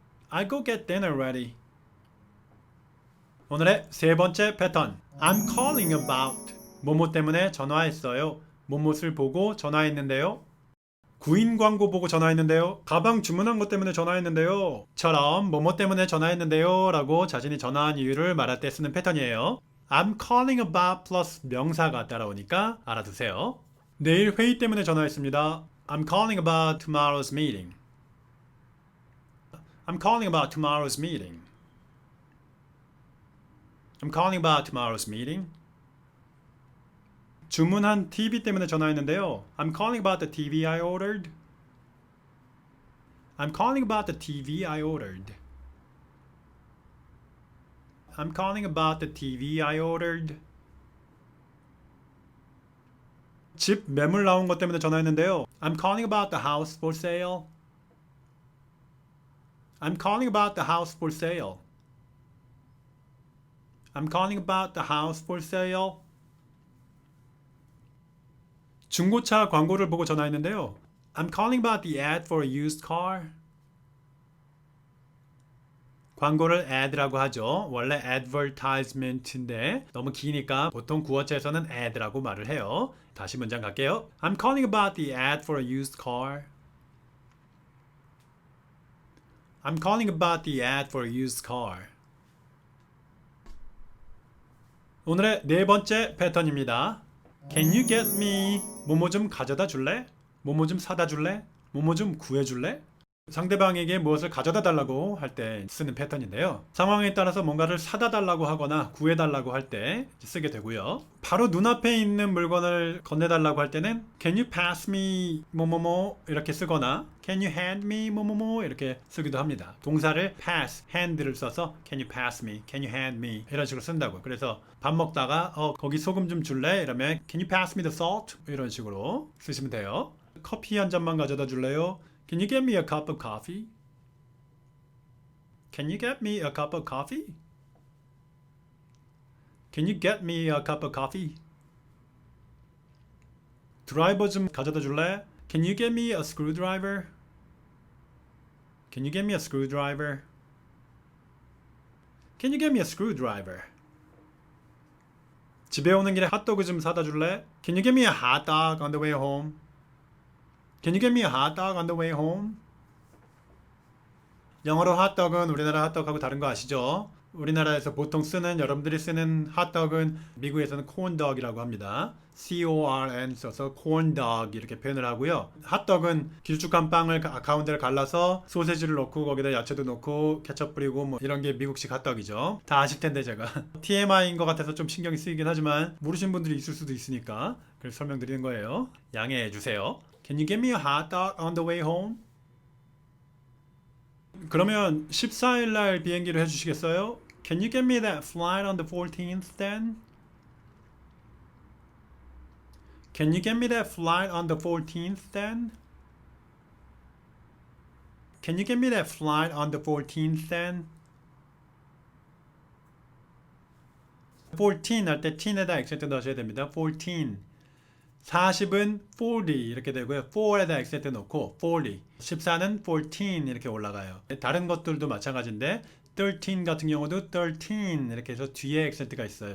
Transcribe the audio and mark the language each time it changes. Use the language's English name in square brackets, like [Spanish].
[English] I'll go get dinner ready. [Korean] 오늘의 세 번째 패턴. [English] I'm calling about. [Korean] 뭐뭐 때문에 전화했어요. 뭐뭇을 보고 전화했는데요. 구인 광고 보고 전화했는데요. 가방 주문한 것 때문에 전화했는데요. 처럼 뭐뭐 때문에 전화했는데요 라고 자신이 전화한 이유를 말할 때 쓰는 패턴이에요. [English] I'm calling about plus [Korean] 명사가 따라오니까 알아두세요. 내일 회의 때문에 전화했습니다. [English] I'm calling about tomorrow's meeting. I'm calling about tomorrow's meeting. I'm calling about tomorrow's meeting. [Korean] 주문한 TV 때문에 전화했는데요. [English] I'm calling about the TV I ordered. I'm calling about the TV I ordered. I'm calling about the TV I ordered. [Korean] 집 매물 나온 것 때문에 전화했는데요. [English] I'm calling about the house for sale. I'm calling about the house for sale. I'm calling about the house for sale. [Korean] 중고차 광고를 보고 전화했는데요. [English] I'm calling about the ad for a used car. [Korean] 광고를 ad라고 하죠. 원래 advertisement인데 너무 기니까 보통 구어체에서는 ad라고 말을 해요. 다시 문장 갈게요. [English] I'm calling about the ad for a used car. I'm calling about the ad for a used car. [Korean] 오늘의 네 번째 패턴입니다. [English] Can you get me? [Korean] 뭐뭐 좀 가져다 줄래? 뭐뭐 좀 사다 줄래? 뭐뭐 좀 구해 줄래? 상대방에게 무엇을 가져다 달라고 할 때 쓰는 패턴인데요. 상황에 따라서 뭔가를 사다 달라고 하거나 구해 달라고 할 때 쓰게 되고요. 바로 눈앞에 있는 물건을 건네 달라고 할 때는 [English] Can you pass me [Korean] 뭐뭐뭐 이렇게 쓰거나 [English] Can you hand me [Korean] 뭐뭐뭐 이렇게 쓰기도 합니다. 동사를 pass, hand를 써서 [English] Can you pass me, Can you hand me [Korean] 이런 식으로 쓴다고. 그래서 밥 먹다가 거기 소금 좀 줄래? 이러면 [English] Can you pass me the salt? [Korean] 이런 식으로 쓰시면 돼요. 커피 한 잔만 가져다 줄래요? [English] Can you get me a cup of coffee? Can you get me a cup of coffee? Can you get me a cup of coffee? [Korean] 드라이버 좀 가져다 줄래? [English] Can you get me a screwdriver? Can you get me a screwdriver? Can you get me a screwdriver? [Korean] 집에 오는 길에 핫도그 좀 사다 줄래? [English] Can you get me a hot dog on the way home? Can you get me a hot dog on the way home? [Korean] 영어로 핫떡은 우리나라 핫떡하고 다른 거 아시죠? 우리나라에서 보통 쓰는 여러분들이 쓰는 핫떡은 미국에서는 corndog이라고 합니다. C-O-R-N 써서 corndog 이렇게 표현을 하고요. 핫떡은 길쭉한 빵을 가운데를 갈라서 소세지를 넣고 거기다 야채도 넣고 케첩 뿌리고 뭐 이런 게 미국식 핫떡이죠. 다 아실 텐데 제가 TMI인 것 같아서 좀 신경이 쓰이긴 하지만 모르신 분들이 있을 수도 있으니까 그래서 설명드리는 거예요. 양해해 주세요. [English] Can you get me a hot dog on the way home? [Korean] 그러면 14일 날 비행기를 해주시겠어요? [English] Can you get me that flight on the 14th then? Can you get me that flight on the 14th then? Can you get me that flight on the 14th then? [Korean] 14 할 때 teen에다 액센트 넣으셔야 됩니다. 14 40은 40 이렇게 되고요. 4에다 액센트 넣고 40 14는 14 이렇게 올라가요. 다른 것들도 마찬가지인데 13 같은 경우도 13 이렇게 해서 뒤에 액센트가 있어요.